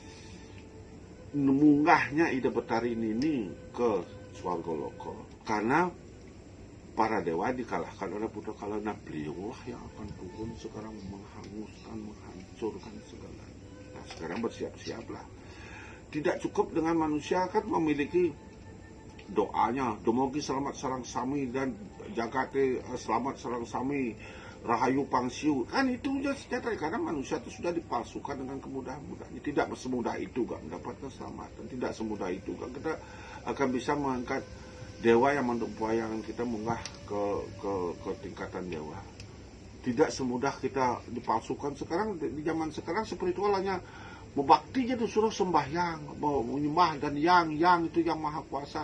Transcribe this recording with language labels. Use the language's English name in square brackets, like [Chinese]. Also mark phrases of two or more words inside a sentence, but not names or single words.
[Indonesian] Munggahnya Ida Betari ini ke Swargaloka, karena para dewa dikalahkan oleh Buddha Kala. Nah, beliau yang akan turun sekarang menghanguskan, menghancurkan segala. Nah, sekarang bersiap-siaplah. Tidak cukup dengan manusia kan memiliki doanya, [Balinese] Domogi selamat sarang sami dan Jagate selamat sarang sami, Rahayu Pangsiu, [Indonesian] kan itu saja senjata. Karena manusia itu sudah dipalsukan dengan kemudahan-mudahnya. Tidak semudah itu gak mendapatkan keselamatan, tidak semudah itu gak kita akan bisa mengangkat dewa yang membayangkan kita munggah ke tingkatan dewa. Tidak semudah kita dipalsukan. Sekarang di zaman sekarang spiritual hanya berbakti aja disuruh sembahyang, menyembah, dan yang itu yang maha kuasa.